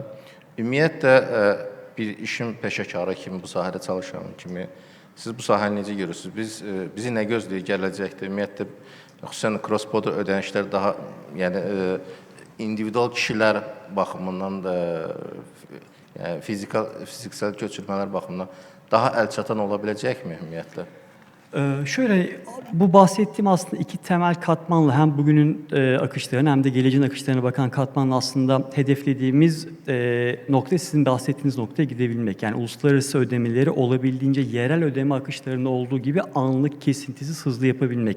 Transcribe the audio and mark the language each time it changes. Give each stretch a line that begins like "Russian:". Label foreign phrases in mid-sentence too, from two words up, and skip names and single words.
Azerbaijani: Ümumiyyətlə, bir işin peşəkarı kimi, bu sahədə çalışan kimi, siz bu sahəni necə görürsünüz? Bizi nə gözləyir gələcəkdə? Ümumiyyətlə, xüsusən cross-border ödənişlər daha, yəni, individual kişilər baxımından da, yəni, fiziksel köçürmələr baxımından daha əlçatan ola biləcəkmi ümumiyyətlə?
Turkish: Şöyle, bu bahsettiğim aslında iki temel katmanla hem bugünün akışlarına hem de geleceğin akışlarına bakan katmanla aslında hedeflediğimiz nokta sizin bahsettiğiniz noktaya gidebilmek. Yani uluslararası ödemeleri olabildiğince yerel ödeme akışlarında olduğu gibi anlık, kesintisiz, hızlı yapabilmek.